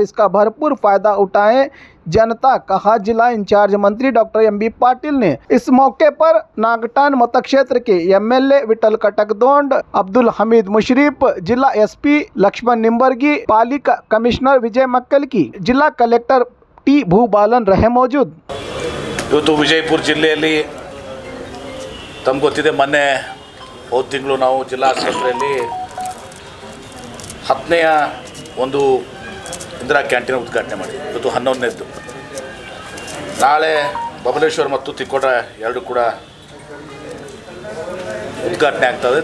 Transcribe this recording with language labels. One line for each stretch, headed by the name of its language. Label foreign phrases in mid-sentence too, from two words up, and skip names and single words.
Hindi: इसका भरपूर फायदा उठाएं जनता, कहा जिला इंचार्ज मंत्री डॉक्टर एम.बी. पाटिल ने। इस मौके पर नागटान मतक्षेत्र के एमएलए विठल कटकदोंड, अब्दुल हमीद मुशरीफ, जिला एसपी लक्ष्मण निंबर्गी, पालिका कमिश्नर विजय मक्कलकी, जिला कलेक्टर टी भूबालन रहे मौजूद।
Kannada: ಇವತ್ತು ವಿಜಯಪುರ ಜಿಲ್ಲೆಯಲ್ಲಿ ತಮಗೆ ಗೊತ್ತಿದೆ, ಮೊನ್ನೆ ಹೋದ ತಿಂಗಳು ನಾವು ಜಿಲ್ಲಾ ಆಸ್ಪತ್ರೆಯಲ್ಲಿ 10ನೇ ಒಂದು ಇಂದಿರಾ ಕ್ಯಾಂಟೀನ್ ಉದ್ಘಾಟನೆ ಮಾಡಿದ್ವಿ. ಇವತ್ತು 11ನೇದ್ದು. ನಾಳೆ ಬಬಲೇಶ್ವರ ಮತ್ತು ತಿಕೋಟ ಎರಡು ಕೂಡ ಉದ್ಘಾಟನೆ ಆಗ್ತದೆ.